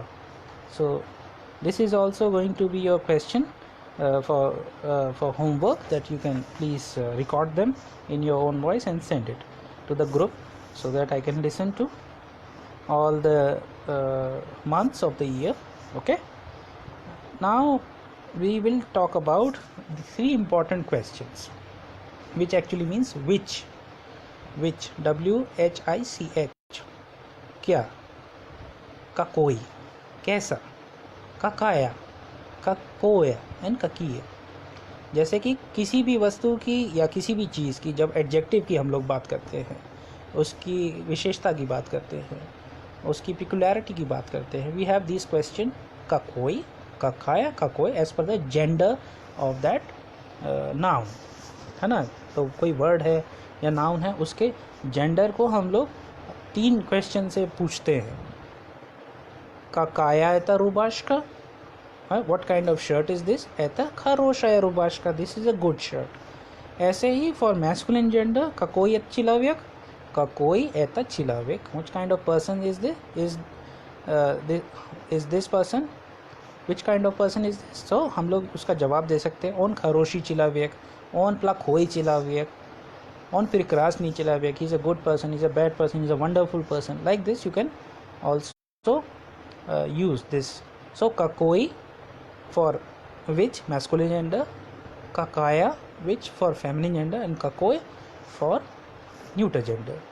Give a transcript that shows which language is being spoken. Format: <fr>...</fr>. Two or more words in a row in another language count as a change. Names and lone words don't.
<en>So this is also going to be your question for homework, that you can please record them in your own voice and send it to the group, so that I can listen to all the months of the year. Okay, now we will talk about the 3 important questions, which actually means which, WHICH,</en> <hi>क्या,</hi> <ru>какой, कैसा, какая, какое एंड какие.</ru> <hi>जैसे कि किसी भी वस्तु की या किसी भी चीज़ की जब एडजेक्टिव की हम लोग बात करते हैं, उसकी विशेषता की बात करते हैं, उसकी पिकुलैरिटी की बात करते हैं,</hi> <en>we have this question</en> <ru>какой, какая, какой</ru> <en>as per the gender of that noun,</en> <hi>है ना. तो कोई वर्ड है या नाउन है, उसके जेंडर को हम लोग 3 क्वेश्चन से पूछते हैं.</hi> <ru>какая это рубашка?</ru> <en>What kind of shirt is this?</en> <ru>Это хорошая рубашка.</ru> <en>This is a good shirt.</en> <hi>ऐसे ही</hi> <en>for masculine gender,</en> <ru>какой это человек? какой это человек?</ru> <en>Which kind of person is this? Is this person? Which kind of person is this?</en> <hi>So हम लोग उसका जवाब दे सकते हैं.</hi> <ru>On хороший человек, on плохой человек, on прекрасный человек.</ru> <en>He's a good person, he's a bad person, he's a wonderful person. Like this you can also use this. So какой for which, masculine gender, какая which for feminine gender, and какой for neuter gender.</en>